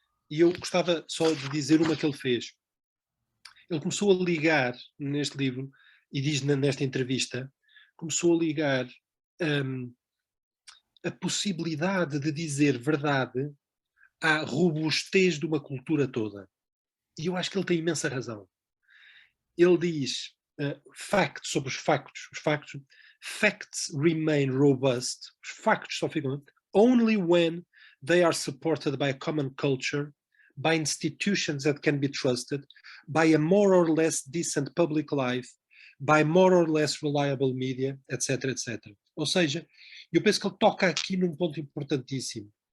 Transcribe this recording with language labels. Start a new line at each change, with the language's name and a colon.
Portuguese: E eu gostava só de dizer uma que ele fez. Ele começou a ligar neste livro, e diz nesta entrevista, começou a ligar a possibilidade de dizer verdade à robustez de uma cultura toda. E eu acho que ele tem imensa razão. Ele diz
English: facts
Portuguese: sobre os factos.
English: Facts remain robust.
Portuguese: Os factos só ficam
English: only when they are supported by a common culture, by institutions that can be trusted, by a more or less decent public life, by more or less reliable media, etc, etc.
Portuguese: Ou seja, eu penso que ele toca aqui num ponto importantíssimo.